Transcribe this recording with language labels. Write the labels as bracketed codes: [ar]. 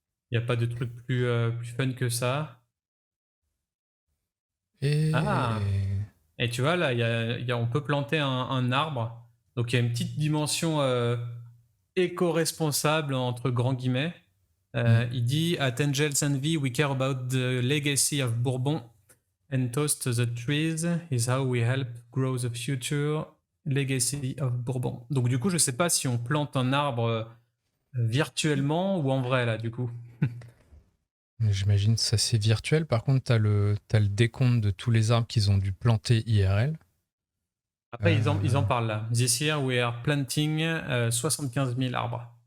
[fr] Y a pas de truc plus fun que ça. Et Ah! Et tu vois, là, on peut planter un arbre. Donc, il y a une petite dimension éco-responsable, entre grands guillemets. Il dit [en] at Angels Envy, we care about the legacy of Bourbon and toast the trees is how we help grow the future legacy of Bourbon. [fr] Donc du coup, je sais pas si on plante un arbre virtuellement ou en vrai là, du coup. j'imagine que ça c'est virtuel. Par contre, t'as le décompte de tous les arbres qu'ils ont dû planter IRL. Après, ils en parlent là. [en] This year, we are planting [fr] 75 000 arbres.